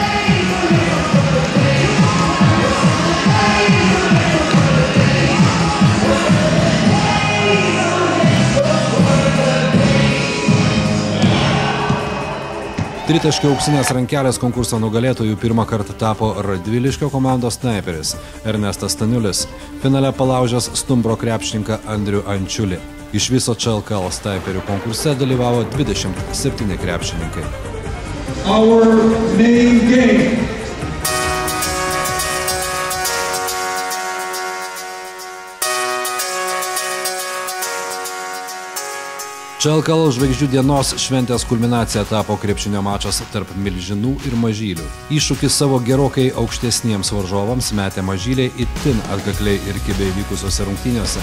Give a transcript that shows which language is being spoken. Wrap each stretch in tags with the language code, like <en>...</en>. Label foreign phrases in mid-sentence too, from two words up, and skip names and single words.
<lt>Tritaškio auksinės rankelės konkurso nugalėtojų pirmą kartą tapo Radviliškio komandos snaiperis Ernestas Staniulis, finale palaužęs stumbro krepšininką Andrių Ančiulį. Iš viso čia LKL snaiperių konkurse dalyvavo 27 krepšininkai.</lt> <en>Our main game.</en> <lt>Čia LKL žvaigždžių dienos šventės kulminacija tapo krepšinio mačas tarp milžinų ir mažylių. Iššūkis savo gerokai aukštesniems varžovams metė mažyliai itin atkakliai ir kibiai vykusiose rungtynėse.</lt>